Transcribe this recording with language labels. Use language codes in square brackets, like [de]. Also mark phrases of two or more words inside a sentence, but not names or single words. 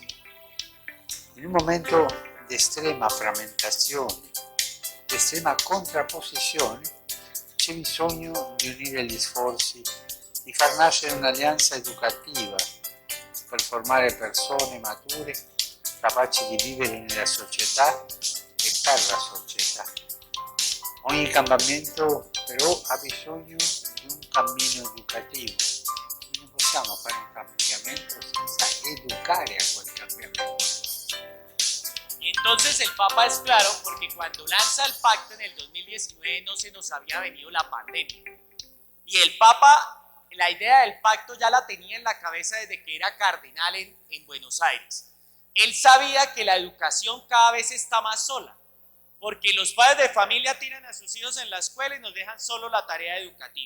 [it] In un momento di estrema frammentazione, di estrema contrapposizione, c'è bisogno di unire gli sforzi, di far nascere un'alleanza educativa per formare persone mature, capaci di vivere nella società e per la società. Ogni cambiamento però ha bisogno di un cammino educativo. Non possiamo fare un cambiamento senza educare a quel cambiamento. [es] Y entonces el Papa es claro porque cuando lanza el pacto en el 2019 no se nos había venido la pandemia. Y el Papa, la idea del pacto ya la tenía en la cabeza desde que era cardenal en Buenos Aires. Él sabía que la educación cada vez está más sola, porque los padres de familia tiran a sus hijos en la escuela y nos dejan solo la tarea educativa.